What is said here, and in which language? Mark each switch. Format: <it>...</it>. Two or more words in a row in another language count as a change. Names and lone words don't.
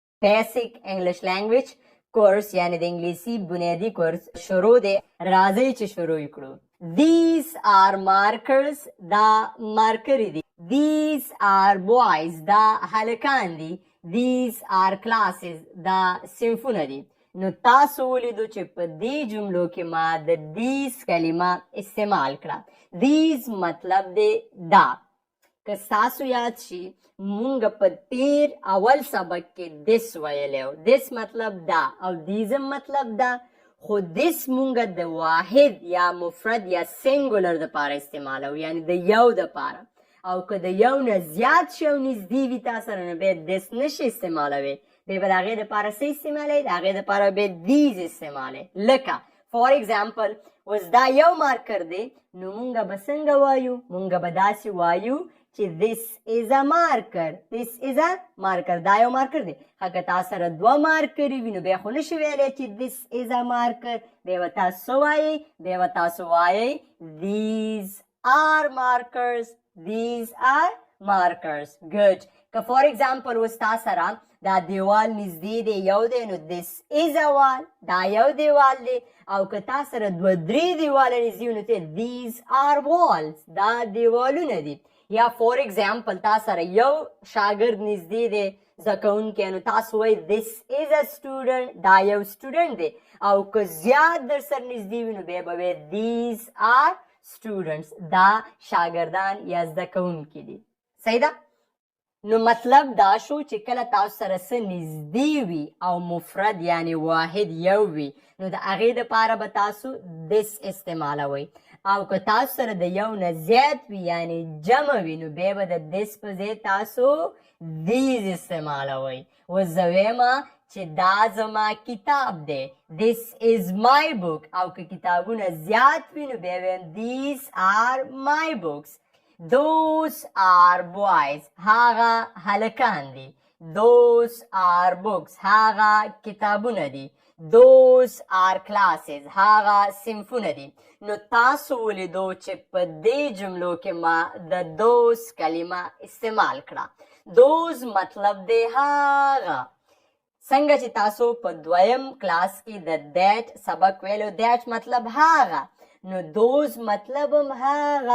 <en>basic English language course</en> <ps>یعنی د انګلیسي بنیادی کورس شروع دی. راځئ چې شروع کړو.</ps> <en>These are markers.</en> <ps>دا مارکرې دي.</ps> <en>These are boys.</en> <ps>دا هلکان دي.</ps> <en>These are classes.</en> <ps>دا صنفونه دي. نو تاسو ولیدو چې په دې جملو کې ما د these کلمه استعمال کړه. these مطلب دی دا. که ستاسو یاد شي مونږ په تیر اول سبق کې this ویلی و. this مطلب دا او these مطلب دا. خو this مونږ د واحد یا مفرد یا سنګولر دپاره استعمالو، یعنی د یو دپاره. او که د یو نه زیات شي او نږدې وي تا سره نو بیا this نشي استعمالوی. بیا به د هغې دپاره څه استعمالی؟ د هغې دپاره بیا these استعمالی. لکه</ps> <en>for example</en> <ps>اوس دا یو مارکر دی نو مونږ به څنګه وایو؟ مونږ به داسې وایو چې</ps> <en>this is a marker. this is a marker.</en> <ps>دا یو مارکر دی. که تا سره دوه مارکرې وي نو بیا خو نشي ویلی چې</ps> <en>this is a marker.</en> <ps>بیا به تاسو وایئ؟ بیا به تاسو وایئ</ps> <en>these are markers. these are markers. good.</en> <ps>که</ps> <en>for example</en> <ps>اوس تا سره دا دیوال نږدې دی یو دی نو</ps> <en>this is a wall.</en> <ps>دا یو دیوال دی. او که تا سره دوه درې دیواله نږدې نو ته</ps> <en>these are walls.</en> <ps>دا دیوالونه دي. یا</ps> <en>for example</en> <ps>تا سره یو شاګرد نږدې دی زده کوونکی نو تاسو وایئ</ps> <en>this is a student.</en> <ps>دا یو سټوډنټ دی. او که زیات در سره نږدې وي نو بیا به وایئ</ps> <en>these are students.</en> <ps>دا شاګردان یا زده کوونکي دي. صحیح ده؟ نو مطلب دا شو چې کله تاسو سره څه نږدې وي او مفرد یعنی واحد یو وي نو د هغې دپاره به تاسو this استعمالوئ. او که تاسو سره د یو نه زیات وي یعنی جمع وي نو بیا به د this په ځای تاسو these استعمالوئ. اوس زه ویمه چې دا زما کتاب دی.</ps> <en>this is my book.</en> <ps>او که کتابونه زیات وي نو بیا ویم</ps> <en>these are my books. those are boys.</en> <ps>هغه هلکان دي.</ps> <en>those are books.</en> <ps>هغه کتابونه دي.</ps> <en>those are classes.</en> <ps>هغه صنفونه دي. نو تاسو ولیدو چې په دې جملو کې ما د those کلمه استعمال کړه. those مطلب دی هغه. څنګه چې تاسو په دویم کلاس کې د that سبق ویلو that مطلب هغه نو those مطلب هم هغه.</ps>